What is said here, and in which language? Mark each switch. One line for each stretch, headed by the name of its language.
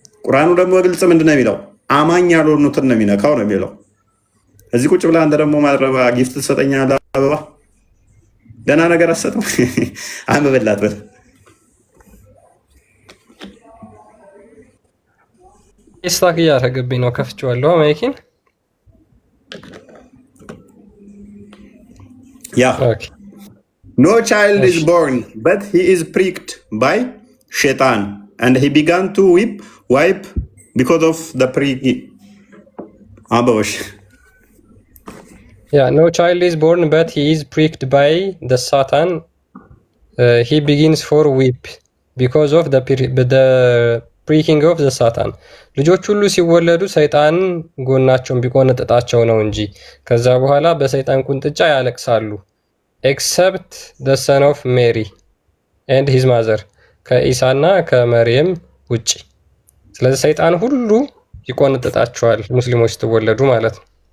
Amharic: ቁርአኑ ደግሞ በግልጽ ምንድን ነው የሚለው? አማኝ ያልሆኑትን ነው የሚነካው ነው የሚለው። እዚህ ቁጭ ብለህ አንተ ደግሞ ማረባ ጊፍት ትሰጠኛለህ። አበባ ደህና ነገር አሰጠው አንብበላት በል። ስታክ እያደረገብኝ ነው። ከፍቼዋለሁ ማይኪን።
English: ያ no child is born but he is pricked by shaitan and he began to wipe because of the prick.
Amharic: አበባሽ
English: Yeah, no child is born, but he is pricked by the Satan. He begins for weep because of the pricking of the Satan.
Amharic: ልጆች ሁሉ ሲወለዱ ሰይጣን ጎናቸውን ቢቆነጥጣቸው ነው እንጂ ከዛ በኋላ በሰይጣን ቁንጥጫ ያለቅሳሉ።
English: except the son of Mary and his mother
Amharic: ከኢሳና ከመርየም ውጪ። ስለዚህ ሰይጣን ሁሉ ይቆነጥጣቸዋል ሙስሊሞች ስትወለዱ ማለት ነው።